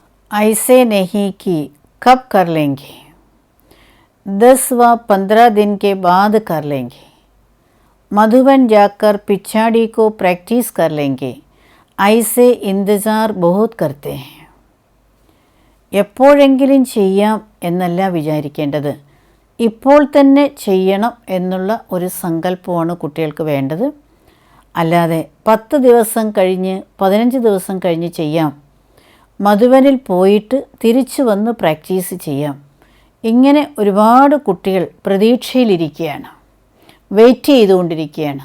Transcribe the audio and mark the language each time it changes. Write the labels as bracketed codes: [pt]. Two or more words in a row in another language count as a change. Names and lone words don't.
[hi] ऐसे नहीं कि कब कर लेंगे, 10 व 15 दिन के बाद कर लेंगे, मधुबन जाकर पिछाड़ी को प्रैक्टिस कर लेंगे, ऐसे इंतज़ार बहुत करते हैं. [ml] എപ്പോഴെങ്കിലും ചെയ്യാം എന്നല്ല വിചാരിക്കേണ്ടത്, ഇപ്പോൾ തന്നെ ചെയ്യണം എന്നുള്ള ഒരു സങ്കല്പമാണ് കുട്ടികൾക്ക് വേണ്ടത്. അല്ലാതെ 10 ദിവസം കഴിഞ്ഞ് 15 ദിവസം കഴിഞ്ഞ് ചെയ്യാം, മധുബനിൽ പോയിട്ട് തിരിച്ചു വന്ന് പ്രാക്ടീസ് ചെയ്യാം, ഇങ്ങനെ ഒരുപാട് കുട്ടികൾ പ്രതീക്ഷയിലിരിക്കുകയാണ്, വെയിറ്റ് ചെയ്തുകൊണ്ടിരിക്കുകയാണ്.